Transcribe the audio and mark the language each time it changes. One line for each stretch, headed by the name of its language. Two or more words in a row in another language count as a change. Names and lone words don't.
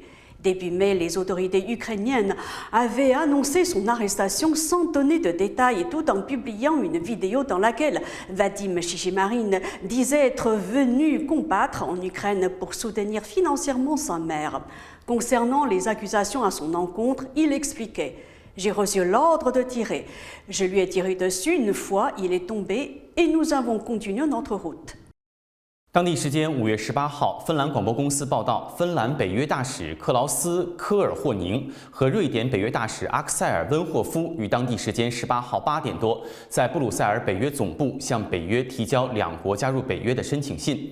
French: Début mai, les autorités ukrainiennes avaient annoncé son arrestation sans donner de détails tout en publiant une vidéo dans laquelle Vadim Shishimarin disait être venu combattre en Ukraine pour soutenir financièrement sa mère. Concernant les accusations à son encontre, il expliquait « J'ai reçu l'ordre de tirer. Je lui ai tiré dessus une fois, il est tombé et nous avons continué notre route. »
Chinese: 当地时间5月18号，芬兰广播公司报道，芬兰北约大使克劳斯·科尔霍宁和瑞典北约大使阿克塞尔·温霍夫于当地时间18号8点多，在布鲁塞尔北约总部向北约提交两国加入北约的申请信。